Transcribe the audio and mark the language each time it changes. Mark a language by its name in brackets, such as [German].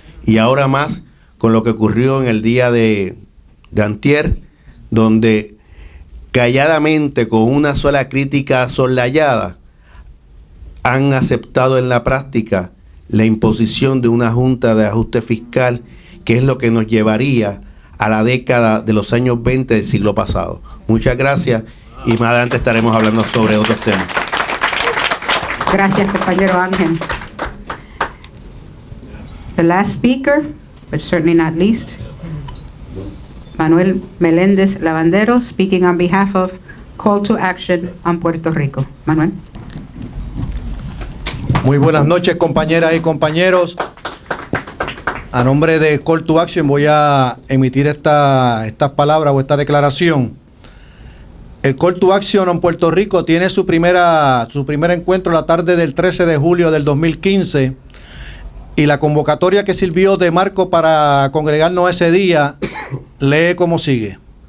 [Spanish] Y ahora más con lo que ocurrió en el día de antier, donde calladamente, con una sola crítica soslayada, han aceptado en la práctica la imposición de una junta de ajuste fiscal, que es lo que nos llevaría a la década de los años 20 del siglo pasado. Muchas gracias, y más adelante estaremos hablando sobre otros temas. Gracias, compañero Ángel. [English] The last speaker, but certainly not least, Manuel Melendez Lavandero, speaking on behalf of Call to Action on Puerto Rico. Manuel. [Spanish] Muy buenas noches, compañeras y compañeros. A nombre de Call to Action voy a emitir estas palabras o esta declaración. El Call to Action en Puerto Rico tiene su primer encuentro la tarde del 13 de julio del 2015, y la convocatoria que sirvió de marco para congregarnos ese día lee como sigue.